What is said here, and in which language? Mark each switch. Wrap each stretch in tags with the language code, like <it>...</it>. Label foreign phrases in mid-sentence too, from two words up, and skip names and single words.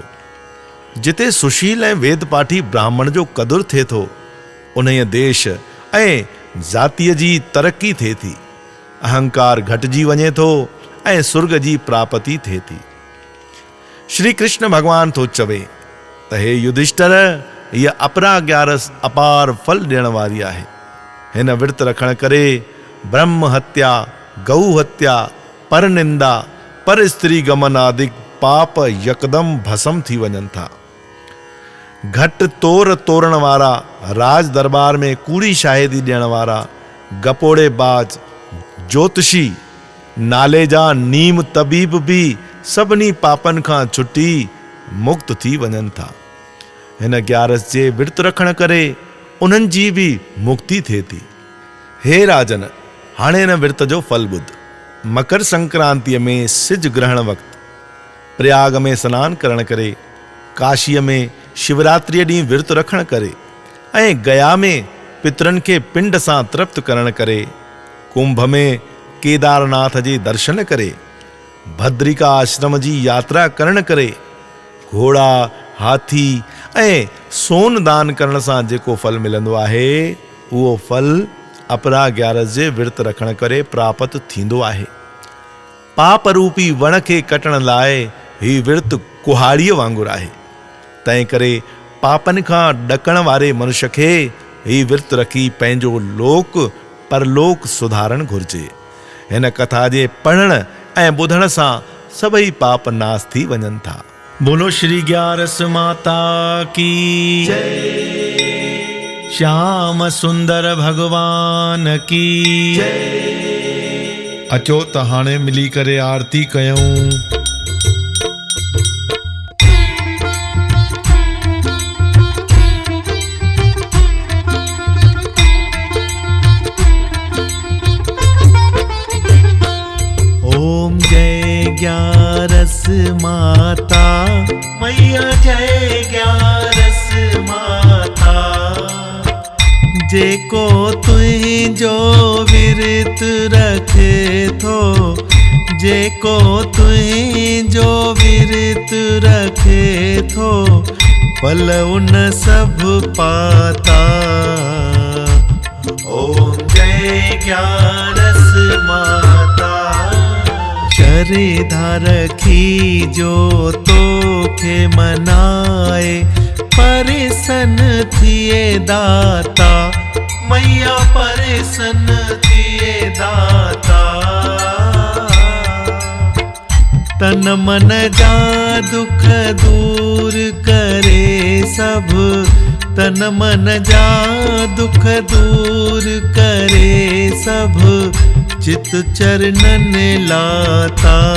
<sd>जिते सुशील ऐं वेद पाठी ब्राह्मण जो क़दुरु थिए थो, उन्हीअ देश ऐं ज़ातीअ जी तरक़ी थिए थी, अहंकार घटिजी वञे थो ऐं सुर्ग जी प्राप्ति थिए थी। श्री कृष्ण भगवान थो चवे त हे युधिष्ठिर, हीअ अपरा 11 अपार फल ॾियण वारी आहे। हिन विर्त रखण करे ब्रह्म हत्या, गौ हत्या, पर निंदा, पर स्त्री गमन आदि पाप यकदम भस्म थी वञनि था। घट तोर तोरण वारा, राज दरबार में कूड़ी शाहिदी ॾियण वारा, गपोड़े बाज, ज्योतिषी, नाले जा नीम तबीब भी सभिनी पापनि खां छुटी मुक्त थी वञनि था। हिन 11 जे विर्त रखण करे उन्हनि जी बि मुक्ति थिए थी। हे राजन, हाणे हिन विर्त जो फल ॿुध। मकर संक्रांतिअ में सिज ग्रहण वक़्तु प्रयाग में सनानु करण करे, काशीअ में शिवरात्रि ॾींहुं विर्त रखण करे ऐं गया में पितरनि खे पिंड सां तृप्त करण करे, कुंभ में केदारनाथ जे दर्शन करे, भद्रिका आश्रम जी यात्रा करण करे, घोड़ा, हाथी ऐं सोन दान करण सां जेको फल मिलंदो आहे, उहो फल अपरा 11 जे विर्त रखण करे प्राप्त थींदो आहे। पाप रूपी वण खे कटण लाइ ही विर्त कुहाड़ीअ वांगुरु आहे। तंहिं करे पापनि खां ॾकण वारे मनुष्य खे ही विर्त रखी पंहिंजो लोक परलोक सुधारण घुर्जे। हिन कथा जे पढ़ण ऐं ॿुधण सां सभई पाप नाश थी वञनि था।</sd> <hi>बोलो श्री 11 माता की जय, श्याम सुंदर भगवान की जय।</hi> <sd>अचो त हाणे मिली करे आरती कयूं।</sd> <hi>ओम जय 11 माता मैया, जय 11 माता।</hi> <sd>जेको तुंहिंजो विर्त रखे थो, जेको तुंहिंजो विर्त रखे थो,</sd> <hi>फल उन सब पाता। ओम जय ग्यारस माता।</hi> <sd>शरधा रखी जो तोखे मनाए, प्रसन्न थिए दाता। मैया प्रसन्न थिए दाता। तन मन जा दुख दूर करे सब, तन मन जा दुख दूर करे सब, चित चरणन लाता।</sd>